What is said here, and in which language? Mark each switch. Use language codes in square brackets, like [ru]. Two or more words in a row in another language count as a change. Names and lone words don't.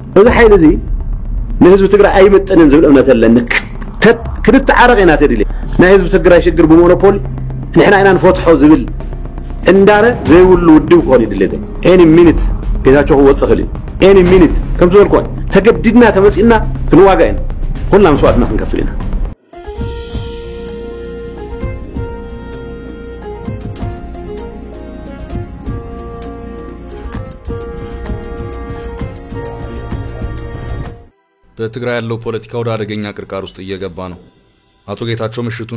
[ti] እዚ ሓይል እዚ ንህዝብ ትግራይ ኣይመጥንን ዝብል እምነት ኣለኒ ክንተዓረቕና ተድሊ ናይ ህዝብ ትግራይ ሽግር ብሞኖፖል ንሕና ኢና ንፈትሖ ዝብል እንዳረ ዘይብሉ ውድብ ክኾን ይድለተ [en] any minute [ti] ጌታቸው ክወፅእ ክእል [en] any minute [ti] ከም ዝበልኩ ተገዲድና ተመፂና ክንዋጋእ ኢና ኩልና መስዋዕትና ክንከፍል ኢና [am] በትግራይ ያለው ፖለቲካ ወደ አደገኛ ቅርቃር ውስጥ እየገባ ነው። አቶ ጌታቸው ምሽቱን